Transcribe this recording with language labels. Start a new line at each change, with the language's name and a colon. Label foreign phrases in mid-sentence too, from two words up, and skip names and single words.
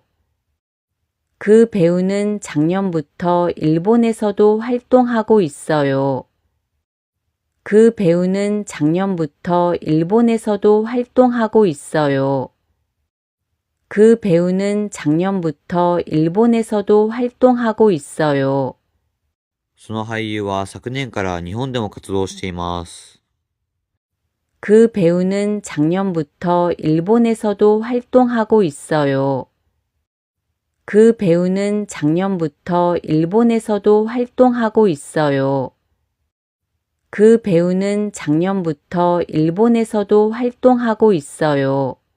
Korean: 그 배우는 작년부터 일본에서도 활동하고 있어요. 그 배우는 작년부터 일본에서도 활동하고 있어요. 그 배우는 작년부터 일본에서도 활동하고 있어요.
Japanese: その俳優は昨年から日本でも活動しています。
Korean: 그 배우는 작년부터 일본에서도 활동하고 있어요. 그 배우는 작년부터 일본에서도 활동하고 있어요. 그 배우는 작년부터 일본에서도 활동하고 있어요.